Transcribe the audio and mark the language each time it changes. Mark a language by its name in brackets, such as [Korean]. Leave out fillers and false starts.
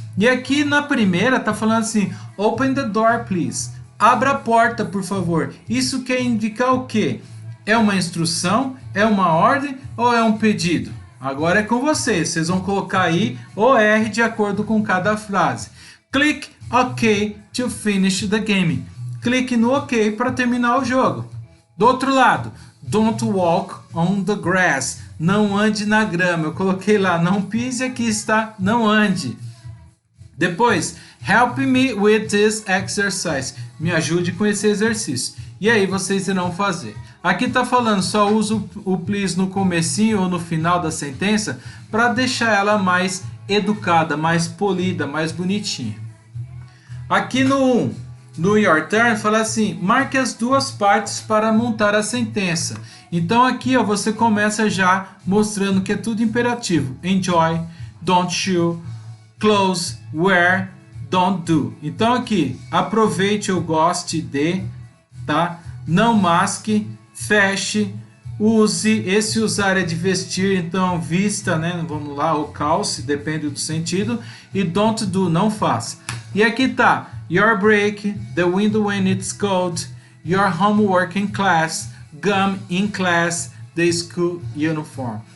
[Portuguese] E aqui na primeira está falando assim, [English] open the door, please. [Portuguese] Abra a porta, por favor. Isso quer indicar o quê? É uma instrução? É uma ordem ou é um pedido? Agora é com vocês. Vocês vão colocar aí o R de acordo com cada frase. [English] Click OK to finish the game. [Portuguese] Clique no OK para terminar o jogo. Do outro lado, [English] don't walk on the grass. [Portuguese] Não ande na grama. Eu coloquei lá, não pise, aqui está, não ande. Depois, [English] help me with this exercise. [Portuguese] Me ajude com esse exercício. E aí vocês irão fazer. Aqui está falando, só usa o please no comecinho ou no final da sentença para deixar ela mais educada, mais polida, mais bonitinha. Aqui no your turn, fala assim, marque as duas partes para montar a sentença. Então aqui ó, você começa já mostrando que é tudo imperativo. [English] Enjoy, don't you, close, wear, don't do. [Portuguese] Então aqui, aproveite ou goste de, tá? Não masque, feche, use. Esse usar é de vestir, então vista, né? Vamos lá, ou calce, depende do sentido. E [English] don't do, [Portuguese] não faça. E aqui tá, [English] your break, the window when it's cold, your homework in class, gum in class, the school uniform.